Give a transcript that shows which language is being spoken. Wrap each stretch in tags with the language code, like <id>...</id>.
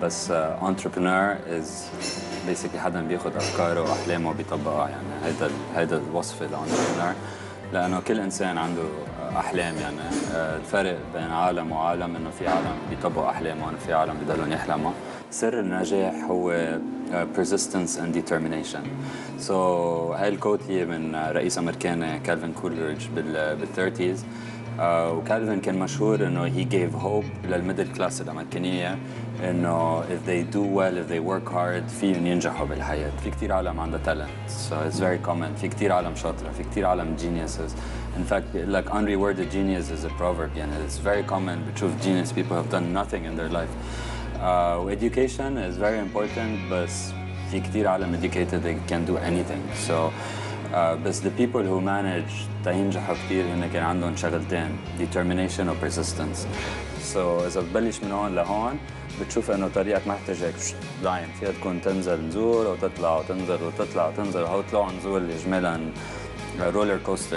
<ar>بس</ar> <en>entrepreneur is basically</en> <ar>حدا بياخذ افكاره واحلامه وبيطبقها، يعني هيدا الوصف للانتربرنور، لانه كل انسان عنده احلام. يعني الفرق بين عالم وعالم انه في عالم بيطبقوا احلامهم وفي عالم بيضلوا يحلموا. سر النجاح هو</ar> <en>persistence and determination.</en> <ar>So هاي الكوت هي من رئيس امريكاني كالفين كولريدج بال30s. وكالفين كان مشهور انه</ar> <en>he gave hope</en> <ar>للميدل كلاس الامريكانيه انه</ar> <en>if they do well, if they work hard</en> <ar>فيهم ينجحوا بالحياه. في كثير عالم عندها</ar> <en>talent, so it's very common.</en> <ar>في كثير عالم شاطره، في كثير عالم geniuses.</ar> <en>In fact,</en> <ar>بيقول لك</ar> <en>unrewarded genius is a proverb. يعني it's very common</en> <ar>بتشوف</ar> <en>genius people have done nothing in their life. Education is very important,</en> <ar>بس في كثير عالم</ar> <en>educated they can do anything.</en> <ar>So بس</ar> <en>the people who manage</en> <ar>تينجحوا كثير هن كان عندهم شغلتين، determination و persistence. So إذا بتبلش من هون لهون بتشوف إنه طريقك ما يحتاج لاين، فيها تكون تنزل نزول وتطلع وتنزل وتطلع وتنزل، وهو طلوع نزول إجمالا رولر كوستر.</ar>